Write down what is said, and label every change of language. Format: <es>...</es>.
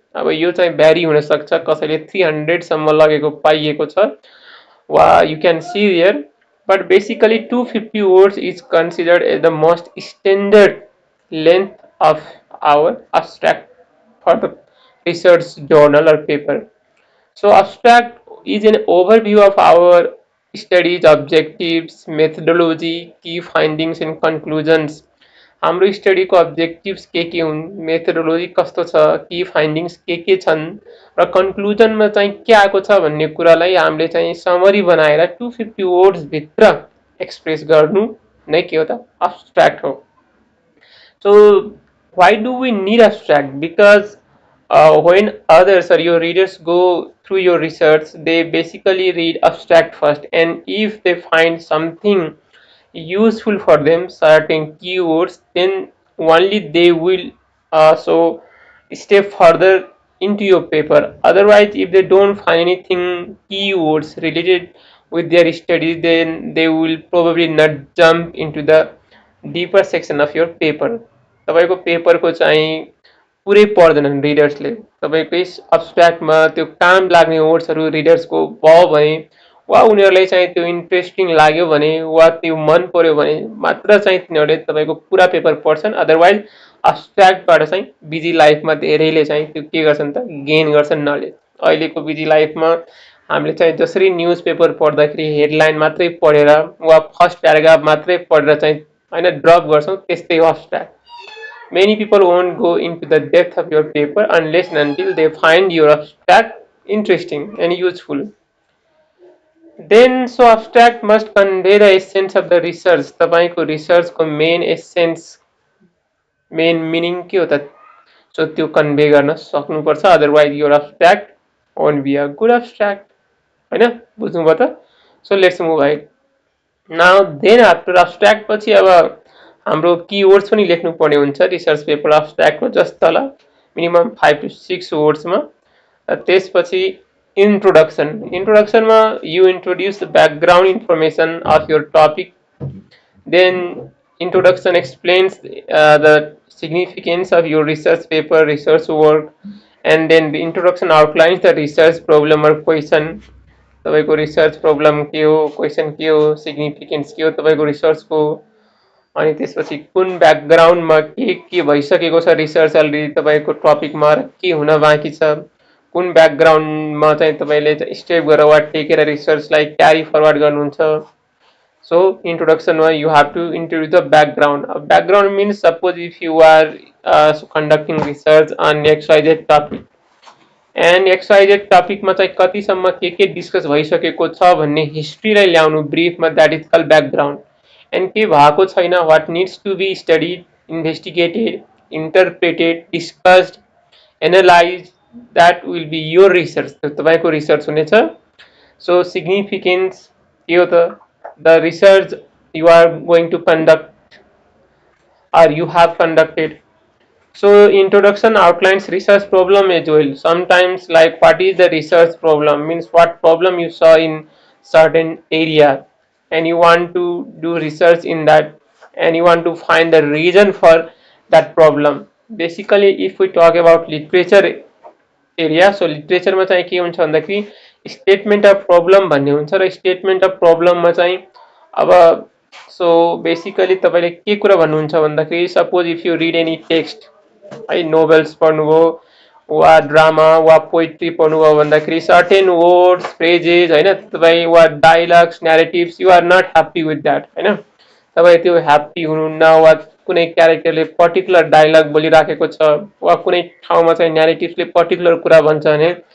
<ne>अब यो चाहिँ भ्यारी हुनसक्छ, कसैले 300 सम्म लगेको पाइएको छ</ne> <en>वा you can see here, but basically 250 words is considered as the most standard length of our abstract for the research journal or paper. So abstract is an overview of our studies, objectives, methodology, key findings and conclusions.</en> <ne>हाम्रो स्टडीको objectives के हुन्, methodology कस्तो छ, की findings के छन् र कन्क्लुजनमा चाहिँ के आएको छ भन्ने कुरालाई हामीले चाहिँ समरी बनाएर 250 वर्ड्स भित्र एक्सप्रेस गर्नु नै के हो त, अब्स्ट्र्याक्ट हो.</ne> <en>So why do we need abstract? Because when others or your readers go through your research, they basically read abstract first, and if they find something useful for them, certain keywords, then only they will so step further into your paper. Otherwise, if they don't find anything keywords related with their studies, then they will probably not jump into the deeper section of your paper.</en> <ne>तपाईँको पेपरको चाहिँ पुरै पढ्दैनन् रिडर्सले. तपाईँकै अब्स्ट्र्याक्टमा त्यो काम लाग्ने वर्ड्सहरू रिडर्सको भयो भने वा उनीहरूलाई चाहिँ त्यो इन्ट्रेस्टिङ लाग्यो भने वा त्यो मन पर्यो भने मात्र चाहिँ तिनीहरूले तपाईँको पुरा पेपर पढ्छन्. अदरवाइज अब्स्ट्र्याक्टबाट चाहिँ बिजी लाइफमा धेरैले चाहिँ त्यो के गर्छन् त, गेन गर्छन् नलेज. अहिलेको बिजी लाइफमा हामीले चाहिँ जसरी न्युज पेपर पढ्दाखेरि हेडलाइन मात्रै पढेर वा फर्स्ट प्याराग्राफ मात्रै पढेर चाहिँ होइन ड्रप गर्छौँ, त्यस्तै हो abstract.</ne> <en>Many people won't go into the depth of your paper unless and until they find your abstract interesting and useful. Then, so abstract must convey the essence of the research.</en> <ne>तपाईँको रिसर्चको main essence main meaning के हो त, so त्यो convey गर्न सक्नुपर्छ,</ne> <en>Otherwise your abstract won't be a good abstract.</en> <ne>होइन, बुझ्नुभयो त? So let's move ahead. Now then after abstract पछि अब हाम्रो किवर्ड्स पनि लेख्नु पर्ने हुन्छ रिसर्च पेपर abstractको जस्ट तल मिनिमम 5 to 6 वर्ड्समा. त्यसपछि introduction.</ne> <en>Introductionमा you introduce the background information of your topic. Then introduction explains the significance of your research paper, research work, and then the introduction outlines the research problem or question.</en> <ne>तपाईँको research problem के हो, question के हो, significance के हो तपाईँको रिसर्चको, अनि त्यसपछि कुन ब्याकग्राउन्डमा के भइसकेको छ रिसर्च अलरेडी तपाईँको टपिकमा र के हुन बाँकी छ, कुन ब्याकग्राउन्डमा चाहिँ तपाईँले स्टेप गरेर वा टेकेर रिसर्चलाई क्यारी फरवर्ड गर्नुहुन्छ.</ne> <en>So इन्ट्रोडक्सनमा you have to introduce the background. Background means suppose if you are conducting research on XYZ topic and XYZ टपिकमा चाहिँ</en> <ne>कतिसम्म के डिस्कस भइसकेको छ</ne> <en>भन्ने हिस्ट्रीलाई ल्याउनु ब्रिफमा, that is call background. And के भएको छैन, what needs to be studied, investigated, interpreted, discussed, analyse, that will be your research.</en> <ne>त्यो तपाईँको रिसर्च हुनेछ.</ne> <en>So significance के हो त, the research you are going to conduct or you have conducted. So introduction outlines research problem as well. Sometimes like what is the research problem means what problem you saw in certain area and you want to do research in that and you want to find the reason for that problem.</en> <ne>Basically if we talk about literature area, so लिट्रेचरमा चाहिँ के हुन्छ भन्दाखेरि statement of problem भन्ने हुन्छ र statement of प्रब्लममा चाहिँ अब so basically तपाईँले के कुरा भन्नुहुन्छ भन्दाखेरि suppose if you read any text है, नोभेल्स पढ्नुभयो वा ड्रामा वा पोइट्री पढ्नुभयो भन्दाखेरि सर्टेन वर्ड्स फ्रेजेस होइन तपाईँ वा dialogues न्यारेटिभ्स you are not happy with that होइन, तपाईँ त्यो ह्याप्पी हुनुहुन्न वा कुनै क्यारेक्टरले पर्टिकुलर डायलग बोलिराखेको छ वा कुनै ठाउँमा चाहिँ न्यारेटिभले पर्टिकुलर कुरा भन्छ भने</ne>